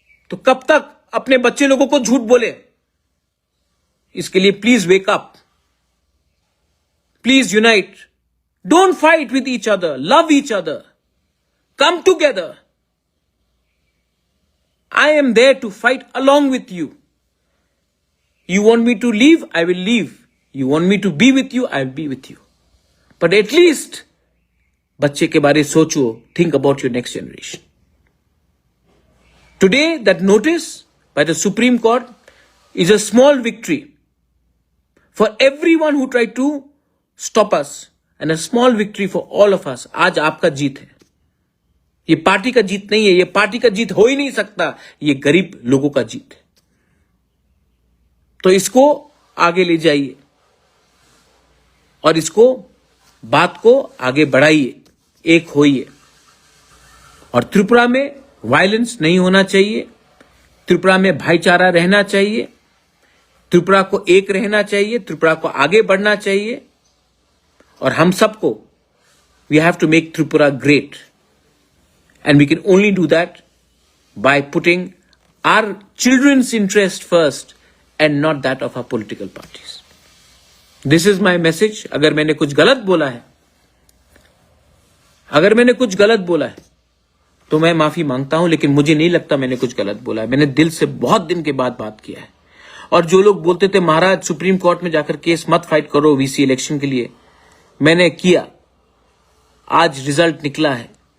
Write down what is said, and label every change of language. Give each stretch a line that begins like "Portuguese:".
Hindi: तो कब तक अपने बच्चे लोगों को झूठ बोले? इसके लिए
English: Please wake up, please unite, don't fight with each other, love each other, come together. I am there to fight along with you. You want me to leave? I will leave. You want me to be with you? I will be with you. But at least,
Hindi: बच्चे के बारे सोचो,
English: think about your next generation. Today, that notice by the Supreme Court is a small victory for everyone who tried to stop us, and a small victory for all of us.
Hindi: आज आपका जीत है। ये party का जीत नहीं है, ये party का जीत हो ही नहीं सकता, ये गरीब लोगों का जीत है। तो इसको आगे ले जाइए और इसको बात को आगे बढ़ाइए, एक होइए। और त्रिपुरा में वायलेंस नहीं होना चाहिए, त्रिपुरा में भाईचारा रहना चाहिए, त्रिपुरा को एक रहना चाहिए, त्रिपुरा को आगे बढ़ना चाहिए। और हम सबको
English: We have to make Tripura great, and we can only do that by putting our children's interest first and not that of our political parties. This is my message.
Hindi: अगर मैंने कुछ गलत बोला है, अगर मैंने कुछ गलत बोला है तो मैं माफी मांगता हूं, लेकिन मुझे नहीं लगता मैंने कुछ गलत बोला है। मैंने दिल से बहुत दिन के बाद बात किया है। और जो लोग बोलते थे महाराज सुप्रीम कोर्ट में जाकर केस मत फाइट करो वीसी इलेक्शन के लिए, मैंने किया, आज रिजल्ट निकला है।